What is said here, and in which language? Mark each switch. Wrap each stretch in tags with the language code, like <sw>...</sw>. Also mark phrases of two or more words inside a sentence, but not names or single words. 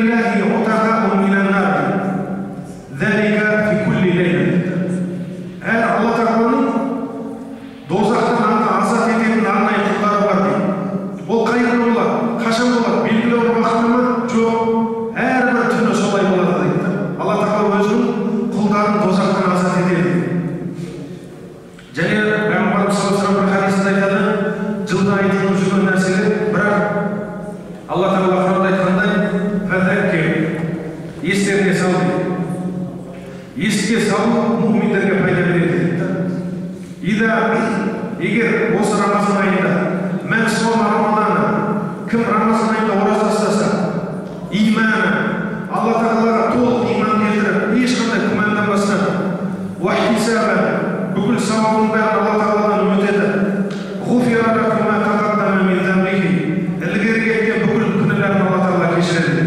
<ar>عتقاء من النار ذلك في كل ليلة.</ar> <kk>Allah Tağala'nın dozaqtan azat etетін арнайы құлдары бар дейді. Ол қайда болады, қашан болады, белгілі бір уақыты ма? Жоқ, әрбір түні солай болады дейді. Allah Tağala өзінің құлдарын дозақтан азат етеді. Және Пайғамбарымыз</kk> <ar>صلى الله عليه وسلم</ar> <kk>бір хадисінде айтады, жылда айтылып жүрген нәрселер, бірақ Allah Tağala Құранда айтқандай, фәзәккир, естеріне сал дейді. Еске салу мұминдерге пайда береді дейді. Егер осы Рамазан айында</kk> <ar>من صام رمضان</ar> <kk>кім Рамазан айында ораза ұстаса, иманы Алла Тағалаға толық иман келтіріп, ешқандай күмәнданбастан, уахтисабан бүкіл сауабын бәрін Алла Тағаладан үміт етіп,</kk> <ar>غفر لكم ما تقدم من ذنبه,</ar> <kk>ілгері кеткен бүкіл күнәларын Алла Тағала кешіреді.</kk>